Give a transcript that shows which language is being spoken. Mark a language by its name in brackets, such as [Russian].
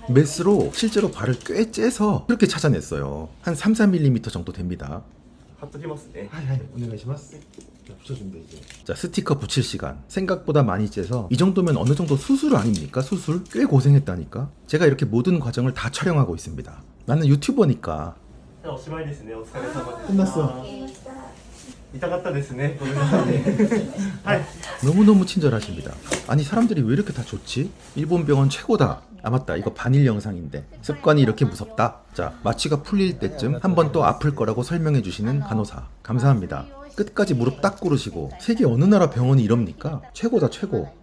[Korean] 메스로 실제로 발을 꽤 째서 그렇게 찾아냈어요. 한 3-4mm 정도 됩니다. [Japanese] 貼っときますね. 하이, 오네가시마스. [Korean] 붙여준다 이제. 자, 스티커 붙일 시간. 생각보다 많이 째서 이 정도면 어느 정도 수술 아닙니까? 수술? 꽤 고생했다니까. 제가 이렇게 모든 과정을 다 촬영하고 있습니다. 나는 유튜버니까. [Japanese] じゃあおしまいですね. お疲れ様でした. [Korean] 끝났어. [Japanese] 痛かったですね. ごめんなさいね. はい. [Korean] 너무너무 친절하십니다. 아니 사람들이 왜 이렇게 다 좋지? 일본 병원 최고다. 아 맞다, 이거 반일 영상인데 습관이 이렇게 무섭다. 자, 마취가 풀릴 때쯤 한 번 또 아플 거라고 설명해 주시는 간호사 감사합니다. 끝까지 무릎 딱 꿇으시고 세계 어느 나라 병원이 이럽니까? 최고다 최고.